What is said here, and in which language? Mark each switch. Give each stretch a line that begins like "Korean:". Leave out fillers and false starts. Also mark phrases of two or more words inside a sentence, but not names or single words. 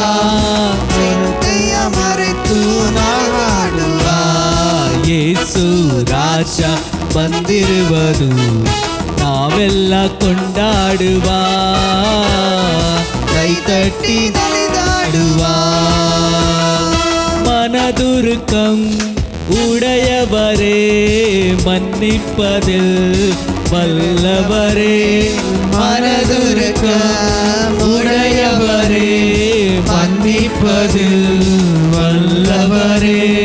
Kannada: ಚಿಂತೆಯ ಮರೆತು ನಾಡುವ ಯೇಸು ರಾಜ ಬಂದಿರುವುದು ನಾವೆಲ್ಲ ಕೊಂಡಾಡುವ ಕೈತಟ್ಟಿ ನಲಿದಾಡುವ
Tamil: மனதுருக்கம் உடையவரே மன்னிப்பதில் வல்லவரே மனதுருக்கம் உடையவரே மன்னிப்பதில் வல்லவரே